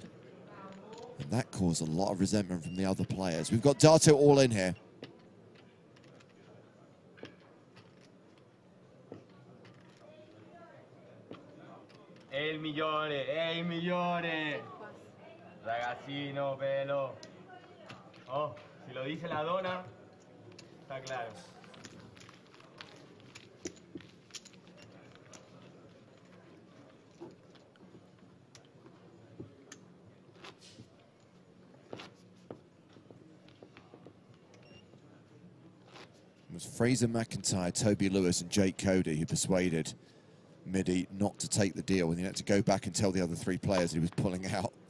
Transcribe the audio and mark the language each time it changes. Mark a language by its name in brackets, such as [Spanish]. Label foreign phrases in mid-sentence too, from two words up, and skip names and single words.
[English] And that caused a lot of resentment from the other players. We've got Dato all in here. [Italian] El migliore, el migliore. Ragazzino, [Spanish] pelo. Oh, si lo dice la dona, está claro. [English] It was Fraser McIntyre, Toby Lewis, and Jake Cody who persuaded Midi not to take the deal, and he had to go back and tell the other three players he was pulling out.